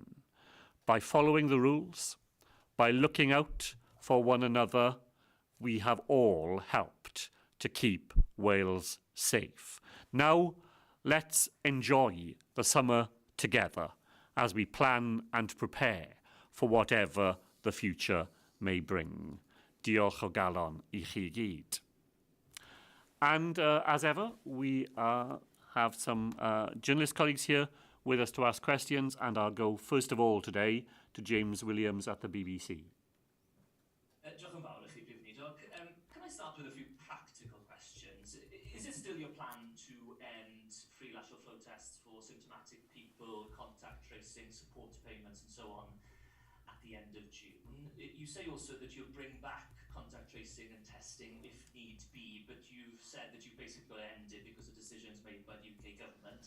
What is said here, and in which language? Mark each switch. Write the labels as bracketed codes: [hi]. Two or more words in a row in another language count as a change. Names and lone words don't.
[en] By following the rules, by looking out for one another, we have all helped to keep Wales safe. Now, let's enjoy the summer together as we plan and prepare for whatever the future may bring. [cy] Diolch o galon I chi gyd. [en] And as ever, we have some journalist colleagues here with us to ask questions, and I'll go first of all today to James Williams at the BBC. [cy] Diolch yn fawr i chi, Prif Weinidog. [en] Can I start with a few practical questions? Is it still your plan to end free lateral flow tests for symptomatic people, contact tracing, support payments and so on at the end of June? You say also that you'll bring back contact tracing and testing if need be, but you've said that you basically got to end it because of decisions made by the UK government.